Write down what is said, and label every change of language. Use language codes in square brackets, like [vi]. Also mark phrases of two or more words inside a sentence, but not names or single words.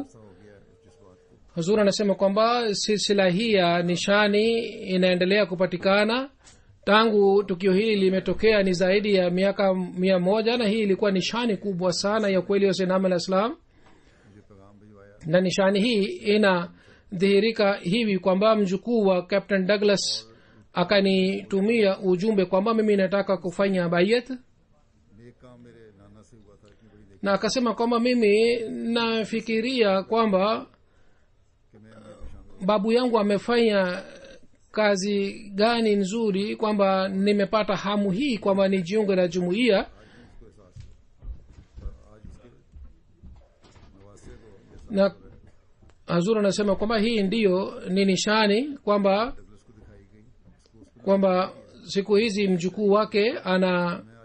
[sw] Huzur anasema kwamba silsila hii ya nishani inaendelea kupatikana tangu tukio hili limetokea, ni zaidi ya miaka 100, na hii ilikuwa nishani kubwa sana ya kweli wa Sayyidina al-Islam. na nishani hii ina ikadhihirika hivi kwamba mjukuu wa captain douglas akanitumia ujumbe kwamba mimi nataka kufanya bayat [ur] نیک کام میرے نانا سے ہوا تھا اتنی بڑی نیک [sw] na akasema kwamba mimi nafikiria kwamba [ur] کہ میں امیر میں شامل [sw] babu yangu amefanya kazi gani nzuri kwamba nimepata hamu hii kwamba nijiunge na jumuiya na hazur anasema kwamba hii ndiyo ni nishani kwamba kwamba siku hizi mjukuu wake anaona